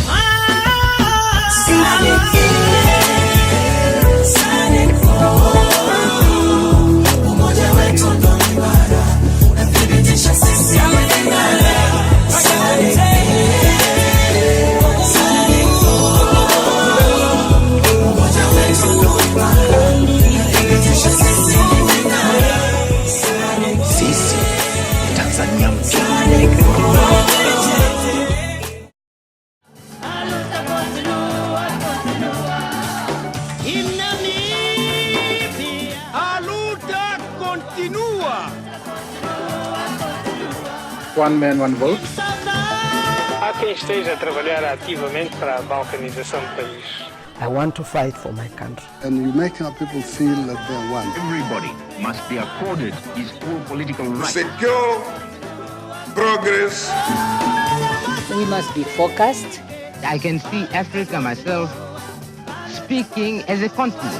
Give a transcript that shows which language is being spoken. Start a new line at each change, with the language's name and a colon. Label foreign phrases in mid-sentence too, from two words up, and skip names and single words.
Swahili: Umoja wetu ndio imara, unathibitisha sisi imara. Umoja wetu ndio imara, unathibitisha sisi imara. Sisi ni Tanzania mpya.
English: One man, one vote.
Portuguese: Há quem esteja a trabalhar ativamente para a balcanização do país.
English: I want to fight for my country. And you make our people feel that they're one. Everybody must be accorded his full political rights. Secure progress. We must be focused. I can see Africa myself speaking as a continent.